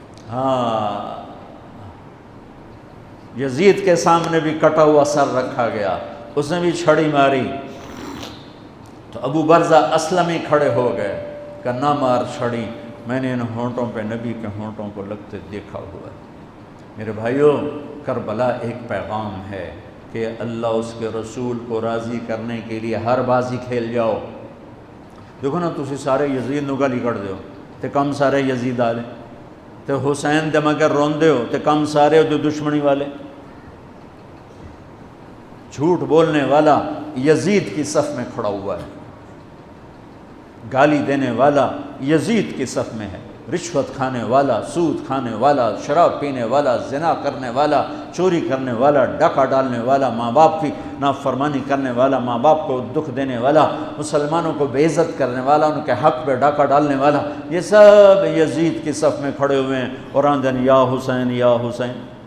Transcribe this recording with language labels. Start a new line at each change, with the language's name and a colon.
Urdu: ہاں، یزید کے سامنے بھی کٹا ہوا سر رکھا گیا، اس نے بھی چھڑی ماری تو ابو برزہ اسلمی کھڑے ہو گئے کہ نہ مار چھڑی، میں نے ان ہونٹوں پہ نبی کے ہونٹوں کو لگتے دیکھا ہوا ہے. میرے بھائیوں، کربلا ایک پیغام ہے کہ اللہ اس کے رسول کو راضی کرنے کے لیے ہر بازی کھیل جاؤ.
Punjabi: دیکھو نا، تسی سارے یزید نو گالی کر دیو تے کم سارے یزید آلے، تے حسین دے مگر روندے ہو تے کم سارے ہو دشمنی والے.
Urdu: جھوٹ بولنے والا یزید کی صف میں کھڑا ہوا ہے، گالی دینے والا یزید کی صف میں ہے، رشوت کھانے والا، سود کھانے والا، شراب پینے والا، زنا کرنے والا، چوری کرنے والا، ڈاکہ ڈالنے والا، ماں باپ کی نافرمانی کرنے والا، ماں باپ کو دکھ دینے والا، مسلمانوں کو بے عزت کرنے والا، ان کے حق پہ ڈاکہ ڈالنے والا، یہ سب یزید کی صف میں کھڑے ہوئے ہیں اور آندن یا حسین یا حسین.